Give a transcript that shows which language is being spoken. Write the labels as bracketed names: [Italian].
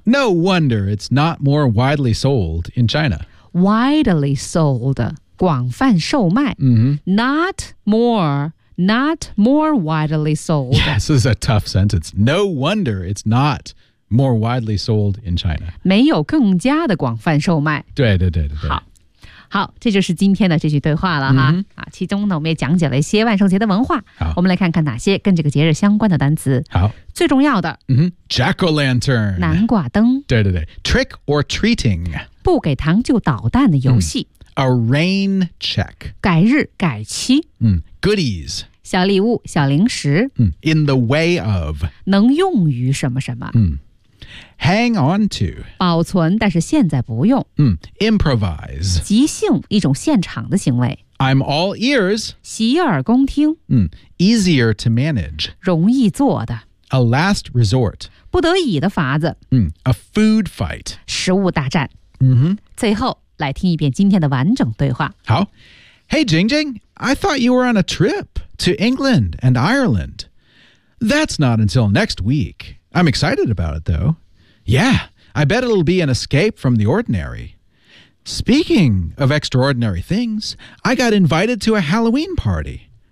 [English] No wonder it's not more widely sold in China. Widely sold, [Chinese] 广泛售卖。 Mm-hmm. [English] Not more widely sold. Yes, this is a tough sentence. No wonder it's not more widely sold in China. [Chinese] 没有更加的广泛售卖。对。好，这就是今天的这句对话了哈。 Mm-hmm. 其中呢，我们也讲解了一些万圣节的文化。好，我们来看看哪些跟这个节日相关的单词。好，最重要的， [English] Jack-o'-lantern， [Chinese] 南瓜灯。 [English] 对。Trick or treating， [Chinese] 不给糖就捣蛋的游戏。 [English] A rain check， [Chinese] 改日改期。 [English] Goodies， [Chinese] 小礼物小零食。 [English] In the way of， [Chinese] 能用于什么什么。 [English] Hang on to. [Chinese] 保存，但是现在不用。 [English] Improvise. [Chinese] 即兴，一种现场的行为。 [English] I'm all ears. [Chinese] 洗耳恭听。 [English] Easier to manage. [Chinese] 容易做的。 [English] A last resort. [Chinese] 不得已的法子。 [English] A food fight. [Chinese] 食物大战。最后，来听一遍今天的完整对话。好。 [English] Hey, Jing Jing, I thought you were on a trip to England and Ireland. That's not until next week. I'm excited about it, though. Yeah, I bet it'll be an escape from the ordinary. Speaking of extraordinary things, I got invited to a Halloween party.